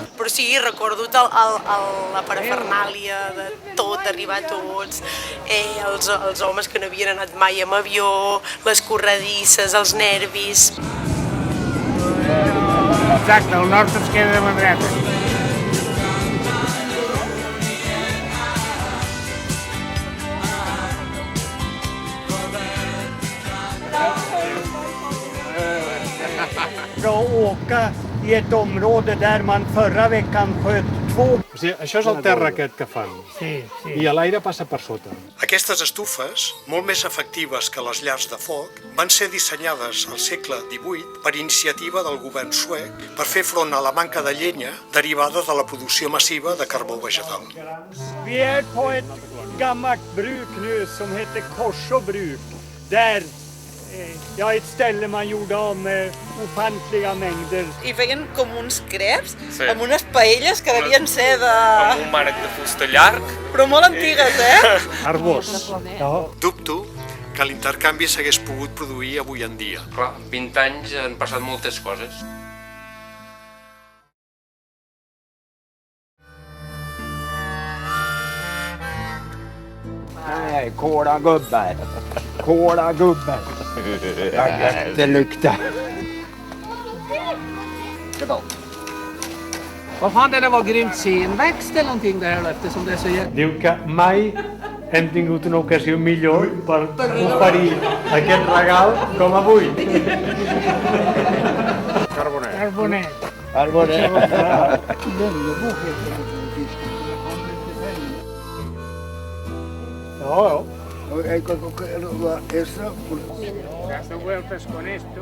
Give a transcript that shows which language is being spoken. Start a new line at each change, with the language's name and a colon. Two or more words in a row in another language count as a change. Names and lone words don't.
Catalan: Però sí, recordo la parafernàlia de tot, d'arribar tots, els homes que no havien anat mai amb avió, les corredisses, els nervis. Exacte, el nord ens queda de mà dreta.
Swedish: Att åka i ett område där man förra veckan sköt 2.
Catalan: O sigui, això és el terra aquest que fan. Sí, sí. I l'aire passa per sota. Aquestes estufes, molt més efectives que les llars de foc, van ser dissenyades al segle XVIII per iniciativa del govern suec per fer front a la manca de llenya derivada de la producció massiva de carbó vegetal.
Swedish: Vi är på ett gammalt bruk nu som heter Korså bruk. Där, ett ställe man gjorde av med ofantliga mängder.
Catalan: I feien com uns creps amb unes paelles que devien ser de... Amb un mànec de fusta llarg. Però molt antigues, Arbós. Dubto que l'intercanvi s'hagués pogut produir avui en dia. Clar, 20 anys han passat moltes coses.
Swedish: Nej, kola gubbar. Kola gubbar. Det luktar. Vad fan, det var grymt senväxt eller någonting där eftersom det är så jävla...
Catalan: Diu que mai hem tingut una ocasió millor per oferir aquest regal com avui. Carboner. Carboner. Carboner. Ja.
Spanish: Dando vueltas con esto.